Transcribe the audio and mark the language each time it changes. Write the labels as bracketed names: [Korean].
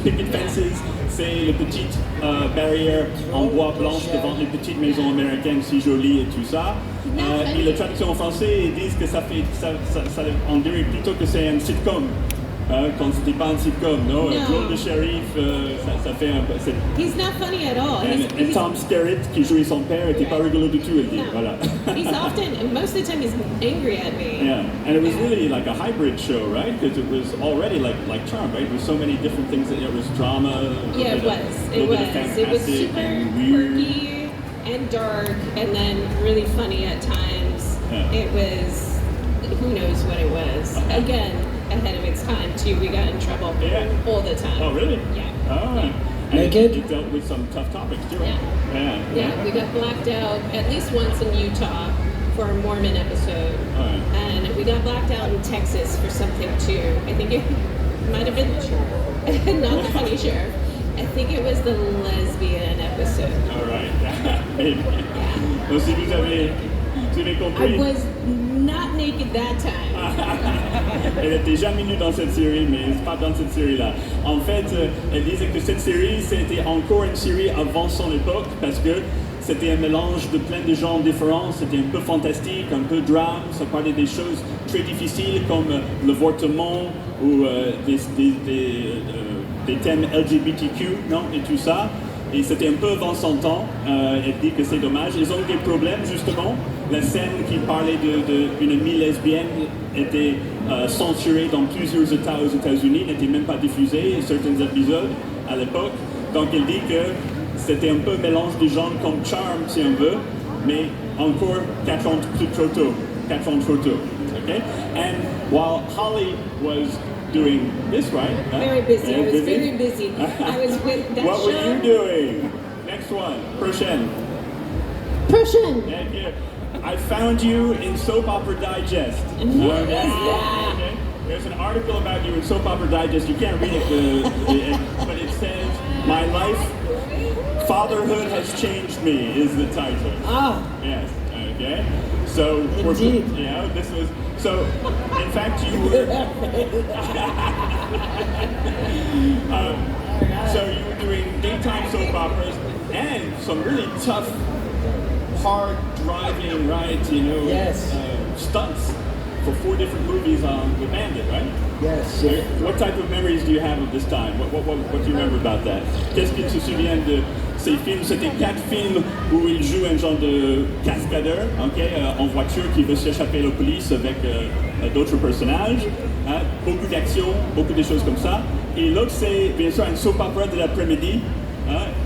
[French] Picket Fences, c'est les petites barrières en bois blanche devant les petites maisons américaines si jolies et tout ça. Et la traduction en français, ils disent que on dirait plutôt que c'est un sitcom. Quand c'était pas un sitcom, non? Un drôle de shérif, ça fait un peu... [English] He's not funny at all. [French] Et Tom Skerritt, qui jouait son père, était pas rigolo du tout, elle dit. [English] No. [French] Voilà. [English] He's often, most of the time, he's angry at me. Yeah, and it was really like a hybrid show, right? Because it was already like Charm, right? With so many different things. It was drama. Yeah, it was. It was super quirky and dark, and then really funny at times. Yeah. It was, who knows what it was. Again, ahead of its time too. We got in trouble all the time. Oh, really? Yeah. Oh. Yeah. And Naked? you dealt with some tough topics too. Yeah. Yeah, we got blacked out at least once in Utah for a Mormon episode. Alright. And we got blacked out in Texas for something too. I think it might have been the sheriff. Not the funny sheriff. I think it was the lesbian episode. All right. Maybe. Yeah. [French] Donc, si vous avez compris. [English] I was not naked that time. [French] Elle n'était jamais nue dans cette série, mais c'est pas dans cette série-là. En fait, elle disait que cette série, c'était encore une série avant son époque, parce que c'était un mélange de plein de genres différents, c'était un peu fantastique, un peu drame, ça parlait des choses très difficiles comme l'avortement ou des thèmes LGBTQ, non, et tout ça. Et c'était un peu avant son temps. Elle dit que c'est dommage. Ils ont eu des problèmes, justement. La scène qui parlait d'une amie lesbienne était censurée dans plusieurs États aux États-Unis, n'était même pas diffusée, certains épisodes à l'époque. Donc elle dit que c'était un peu mélange de genres comme Charm, si on veut, mais encore 4 ans trop tôt. 4 ans trop tôt. Okay? [English] And while Holly was doing this, right? Very busy. I was very busy. I was with that What show. were you doing? Next one. [French] Prochaine. Prochaine. [English] Thank you. I found you in Soap Opera Digest. Okay. There's an article about you in Soap Opera Digest. You can't read it, but it says, "My life, fatherhood has changed me," is the title. Ah. Yes. Okay. So Indeed. this was so. In fact, you were. So you were doing daytime soap operas and some really tough, hard driving, right? Yes. Stunts for 4 different movies on The Bandit, right? Yes. What type of memories do you have of this time? What do you remember about that? [French] Qu'est-ce qu'il se souvient de ces films? C'était 4 films où il joue un genre de cascadeur, en voiture qui veut s'échapper à la police avec d'autres personnages. Hein? Beaucoup d'action, beaucoup de choses comme ça. Et l'autre, c'est bien sûr une soap opera de l'après-midi. Hein?